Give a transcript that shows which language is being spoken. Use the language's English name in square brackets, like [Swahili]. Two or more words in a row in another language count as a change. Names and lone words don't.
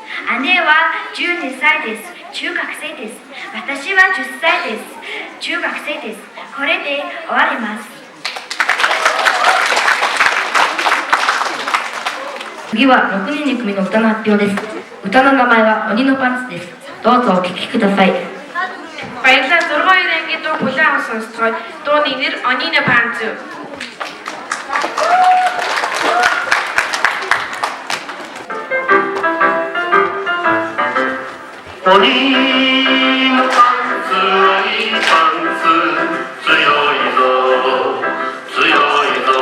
[Japanese] 姉は12歳です。中学生です。私は10歳です。中学生です。これで終わります。次は6年2組の歌の発表です。歌の名前は鬼のパンツです。どうぞお聴きください。 [Mongolian] Баярлалаа. 6-2 ангийн дуу хүлээн авсан сонсцгоё. Дууны нэр Онины панц. [Japanese] 鬼のパンツ、鬼パンツ、強いぞ、強いぞ。